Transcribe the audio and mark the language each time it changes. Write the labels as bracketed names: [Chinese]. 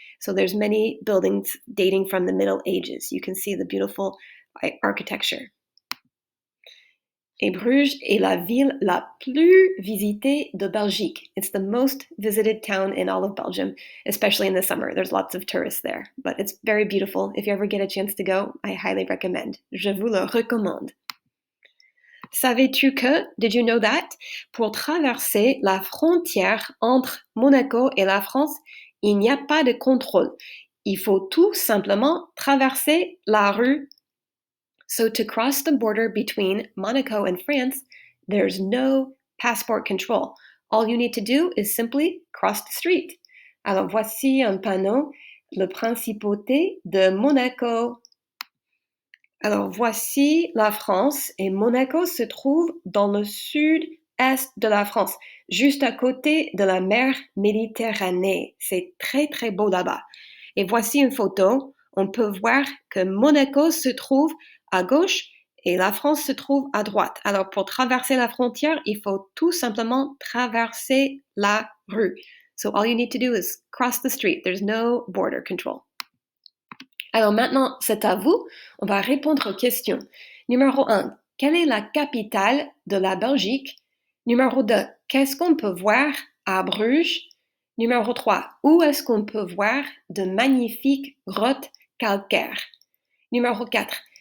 [English] So there's many buildings dating from the Middle Ages. You can see the beautiful architecture. [French] Et Bruges est la ville la plus visitée de Belgique. [English] It's the most visited town in all of Belgium, especially in the summer. There's lots of tourists there, but it's very beautiful. If you ever get a chance to go, I highly recommend. [French] Je vous le recommande. Savais-tu que, [English] did you know that, [French] pour traverser la frontière entre Monaco et la France, il n'y a pas de contrôle. Il faut tout simplement traverser la rue. [English] So to cross the border between Monaco and France, there's no passport control. All you need to do is simply cross the street. [French] Alors voici un panneau, la principauté de Monaco. Alors voici la France et Monaco se trouve dans le sud-est de la France, juste à côté de la mer Méditerranée. C'est très très beau là-bas. Et voici une photo. On peut voir que Monaco se trouve à gauche et la France se trouve à droite. Alors pour traverser la frontière, il faut tout simplement traverser la rue. [English] So all you need to do is cross the street. There's no border control. [French] Alors maintenant, c'est à vous. On va répondre aux questions. Numéro 1. Quelle est la capitale de la Belgique? Numéro 2. Qu'est-ce qu'on peut voir à Bruges? Numéro 3. Où est-ce qu'on peut voir de magnifiques grottes calcaires? Numéro 4.